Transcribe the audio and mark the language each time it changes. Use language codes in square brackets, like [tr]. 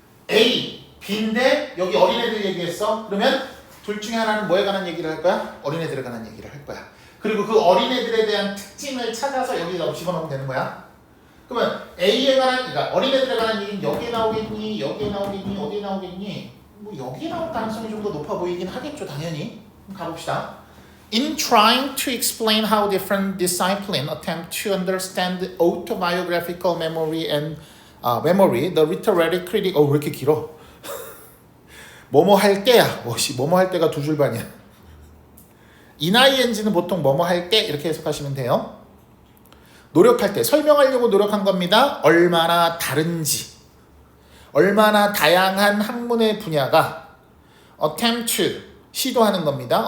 [ko] A, B인데 여기 어린애들 얘기했어. 그러면 둘 중에 하나는 뭐에 관한 얘기를 할 거야? 어린애들에 관한 얘기를 할 거야. 그리고 그 어린애들에 대한 특징을 찾아서 여기다 집어넣으면 되는 거야. 그러면 A에 관한, 그러니까 어린애들에 관한 얘기는 여기에 나오겠니? 여기에 나오겠니? 어디에 나오겠니? 뭐 여기에 나올 가능성이 좀 더 높아 보이긴 하겠죠, 당연히. 가봅시다. [en] In trying to explain how different disciplines attempt to understand autobiographical memory and memory, the literary critic. [ko] 왜 이렇게 길어? 뭐뭐 할 때야. 뭐뭐 할 때가 두 줄 반이야. ing는 보통 뭐뭐 할 때 이렇게 해석하시면 돼요. 노력할 때 설명하려고 노력한 겁니다. 얼마나 다른지, 얼마나 다양한 학문의 분야가 attempt to 시도하는 겁니다.